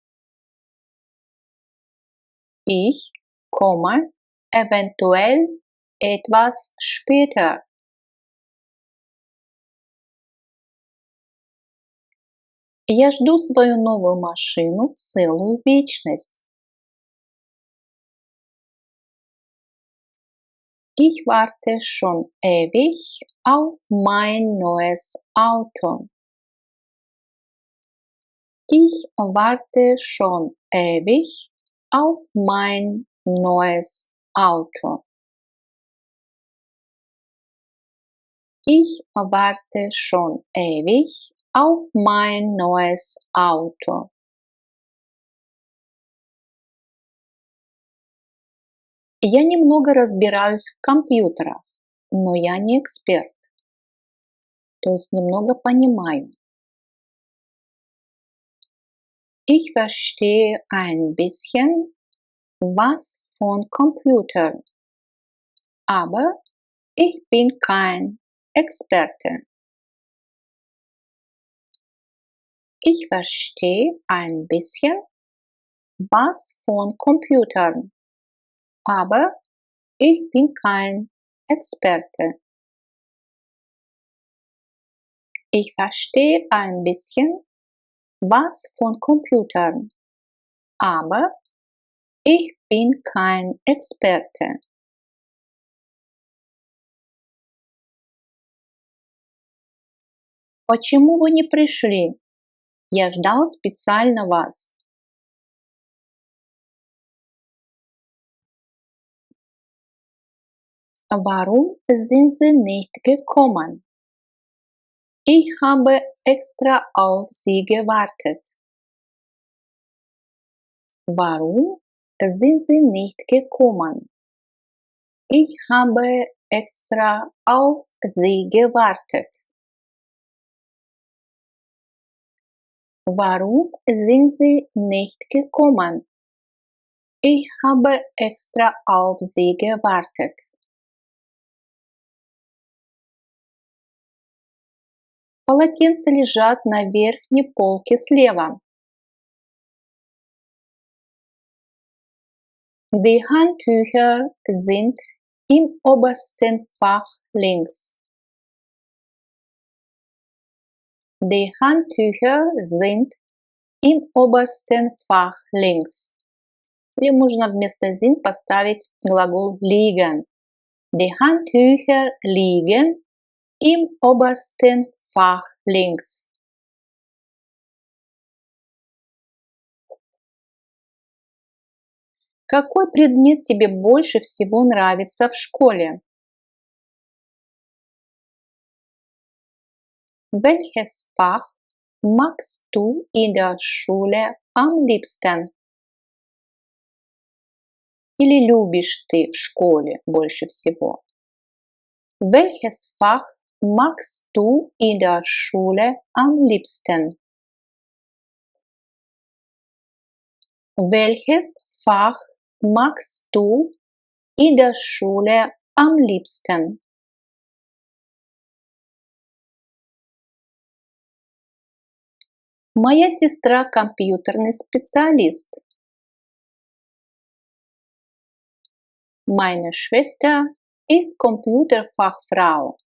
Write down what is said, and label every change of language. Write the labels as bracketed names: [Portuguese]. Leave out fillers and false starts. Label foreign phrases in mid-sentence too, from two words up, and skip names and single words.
[German] Ich komme eventuell etwas später. [Russian] Я жду свою новую машину целую вечность. [German] Ich warte schon ewig auf mein neues Auto. Ich warte schon ewig auf mein neues Auto. Ich warte schon ewig auf mein neues Auto. [Russian] Я немного разбираюсь в компьютерах, но я не эксперт. то есть немного понимаю. [German] Ich verstehe ein bisschen was von Computern, aber ich bin kein Experte. Ich verstehe ein bisschen was von Computern, aber ich bin kein Experte. Ich verstehe ein bisschen was von Computern, aber ich bin kein Experte. [Russian] Почему вы не пришли? Я ждал специально вас. [German] Warum sind Sie nicht gekommen? Ich habe extra auf Sie gewartet. Warum sind Sie nicht gekommen? Ich habe extra auf Sie gewartet. Warum sind Sie nicht gekommen? Ich habe extra auf Sie gewartet. [Russian] Полотенца лежат на верхней полке слева. [German] Die Handtücher sind im obersten Fach links. Die Handtücher sind im obersten Fach links. [Russian] Или можно вместо sind поставить глагол liegen. [German] Die Handtücher liegen im obersten Fach links. [Russian] Какой предмет тебе больше всего нравится в школе? [German] Welches Fach magst du in der Schule am liebsten? [Russian] Или любишь ты в школе больше всего? [German] Welches Fach magst du in der Schule am liebsten? Welches Fach magst du in der Schule am liebsten? [Russian] Моя сестра компьютерный специалист. [German] Meine Schwester ist Computerfachfrau.